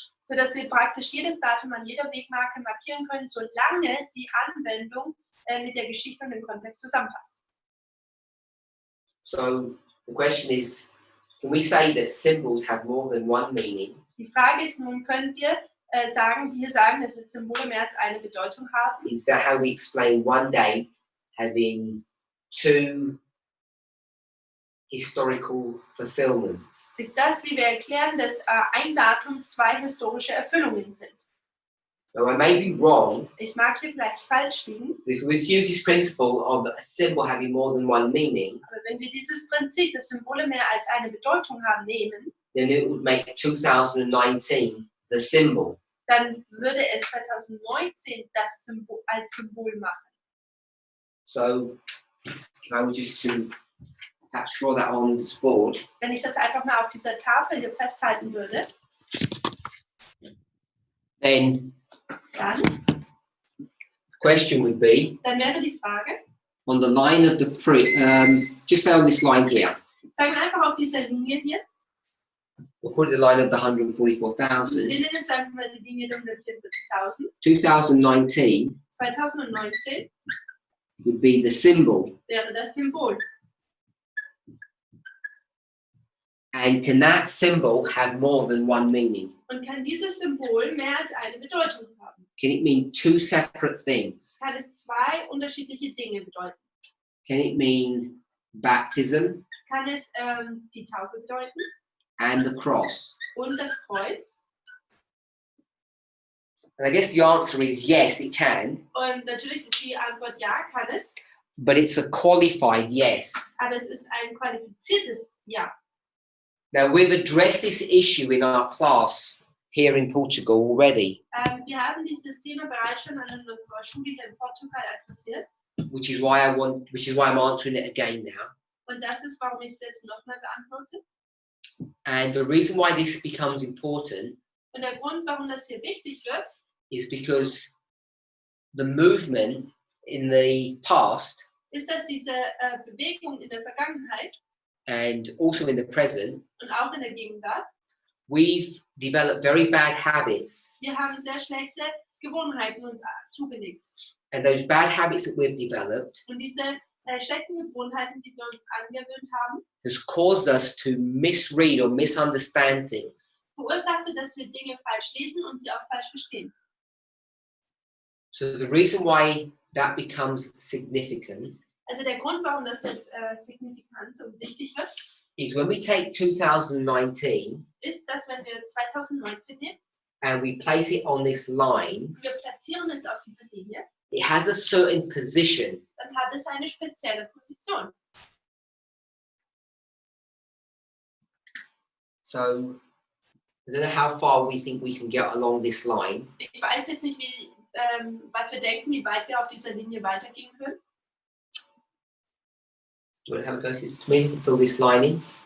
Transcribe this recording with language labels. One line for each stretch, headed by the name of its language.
German: sodass wir praktisch jedes Datum an jeder Wegmarke markieren können, solange die Anwendung mit der Geschichte und dem Kontext zusammenpasst.
English: So the question is, can we say that symbols have more than one meaning?
German: Die Frage ist nun, können wir sagen, dass es Symbole mehr als eine Bedeutung haben?
English: Is that how we explain one date having two historical fulfillments?
German: Ist das, wie wir erklären, dass ein Datum zwei historische Erfüllungen sind?
English: Now, I may be wrong,
German: Ich mag hier vielleicht falsch liegen,
English: but if we were to use this principle of a symbol having more than one meaning,
German: aber wenn wir dieses Prinzip, dass Symbole mehr als eine Bedeutung haben, nehmen,
English: then it would make 2019 the symbol.
German: dann würde es 2019 das Symbol als Symbol machen.
English: So, if I were just to perhaps draw that on this board,
German: Wenn ich das einfach mal auf dieser Tafel hier festhalten würde,
English: then
German: dann
English: the question would be,
German: wäre die Frage,
English: on the line of the just on this line here,
German: sagen wir einfach auf dieser Linie hier,
English: we'll call it the line of the
German: wir
English: 144,000,
German: nennen es einfach mal die Linie der 144.000,
English: 2019
German: 2019
English: would be the symbol.
German: wäre das Symbol.
English: And can that symbol have more than one meaning?
German: Und kann dieses Symbol mehr als eine Bedeutung haben?
English: Can it mean two separate things?
German: Kann es zwei unterschiedliche Dinge bedeuten?
English: Can it mean baptism
German: Kann es die Taufe bedeuten
English: and the cross?
German: und das Kreuz?
English: And I guess the answer is yes, it can,
German: Und natürlich ist die Antwort ja, kann es,
English: but it's a qualified yes.
German: aber es ist ein qualifiziertes Ja.
English: Now, we've addressed this issue in our class here in Portugal already,
German: Wir haben dieses Thema bereits schon an unserer Schule hier in Portugal adressiert.
English: which is why I'm answering it again now.
German: Und das ist, warum ich es jetzt nochmal beantworte.
English: And the reason why this becomes important
German: Und der Grund, warum das hier wichtig wird,
English: is because the movement in the past
German: ist, dass diese Bewegung in der Vergangenheit
English: and also in the present,
German: und auch in der Gegenwart,
English: we've developed very bad habits.
German: wir haben sehr schlechte Gewohnheiten uns zugelegt.
English: And those bad habits that we've developed
German: Und diese schlechten Gewohnheiten, die wir uns angewöhnt haben,
English: has caused us to misread or misunderstand things.
German: verursachte, dass wir Dinge falsch lesen und sie auch falsch verstehen.
English: So the reason why that becomes significant
German: Also der Grund, warum das jetzt signifikant und wichtig wird,
English: is when we take 2019
German: ist, dass wenn wir 2019 nehmen,
English: and we place it on this line,
German: wir platzieren es auf dieser Linie,
English: it has a certain position.
German: dann hat es eine spezielle Position.
English: So I don't know how far we think we can get along this line,
German: Ich weiß jetzt nicht, was wir denken, wie weit wir auf dieser Linie weitergehen können.
English: do you want to have a go, Sister Tamina, to fill this line in?